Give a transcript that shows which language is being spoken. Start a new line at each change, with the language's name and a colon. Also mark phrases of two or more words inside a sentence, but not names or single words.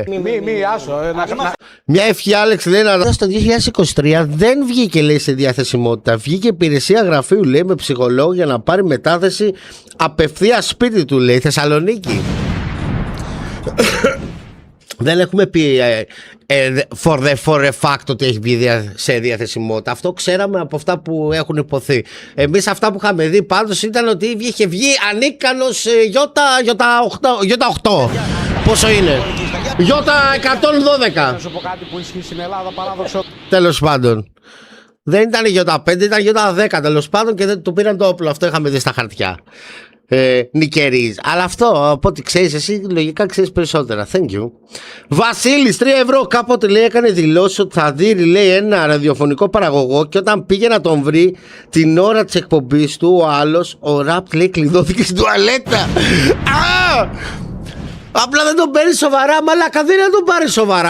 Greek: Άσο. Μια ευχή, Άλεξ, λέει να... Στο 2023 δεν βγήκε, λέει, σε διαθεσιμότητα. Βγήκε υπηρεσία γραφείου, λέει, με ψυχολόγο για να πάρει μετάθεση απευθείας σπίτι του, λέει, Θεσσαλονίκη. Δεν έχουμε πει
English: for a fact
Greek: ότι έχει βγει σε διαθεσιμότητα. Αυτό ξέραμε από αυτά που έχουν υποθεί. Εμείς αυτά που είχαμε δει πάντως ήταν ότι είχε βγει ανίκανος Ιώτα 8. Πόσο είναι? Ιώτα 112. Να σου πω κάτι που ισχύει στην Ελλάδα, παράδοξο. Τέλος πάντων. Δεν ήταν Ιώτα 5, ήταν Ιώτα 10 τέλος πάντων και δεν του πήραν το όπλο. Αυτό είχαμε δει στα χαρτιά. Νικερίζ. Αλλά αυτό από ό,τι ξέρεις εσύ, λογικά ξέρεις περισσότερα.
English: Thank you.
Greek: Βασίλης, 3 ευρώ. Κάποτε, λέει, έκανε δηλώσει ότι θα δει, λέει, ένα ραδιοφωνικό παραγωγό και όταν πήγε να τον βρει την ώρα της εκπομπής του, ο άλλος, ο Ραπ, λέει, κλειδώθηκε στην τουαλέτα. Απλά δεν τον παίρνει σοβαρά, μαλάκα, δεν είναι να τον πάρει σοβαρά.